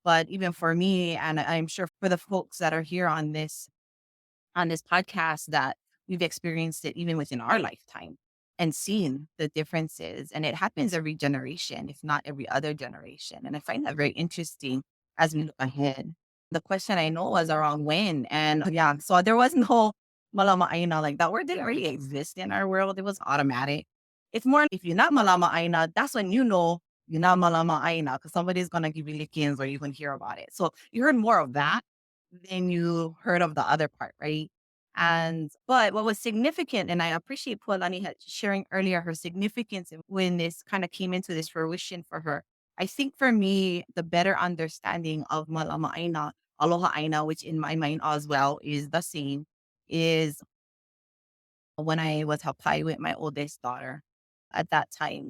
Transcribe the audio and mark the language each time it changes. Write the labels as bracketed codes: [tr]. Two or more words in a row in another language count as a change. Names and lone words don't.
[en] But even for me, and I'm sure for the folks that are here on this podcast, that we've experienced it even within our lifetime and seen the differences. And it happens every generation, if not every other generation. And I find that very interesting as we look ahead. The question I know was around when. And yeah, so there was no [haw] malama aina, [en] like that word didn't really exist in our world. It was automatic. It's more if you're not [haw] malama aina, [en] that's when you know you're not [haw] malama aina [en] because somebody's going to give you lickings or you can hear about it. So you heard more of that than you heard of the other part, right? But what was significant, and I appreciate Pualani had sharing earlier her significance when this kind of came into this fruition for her. I think for me, the better understanding of [haw] Malama Aina, Aloha Aina, [en] which in my mind as well is the same, is when I was Hapai with my oldest daughter at that time.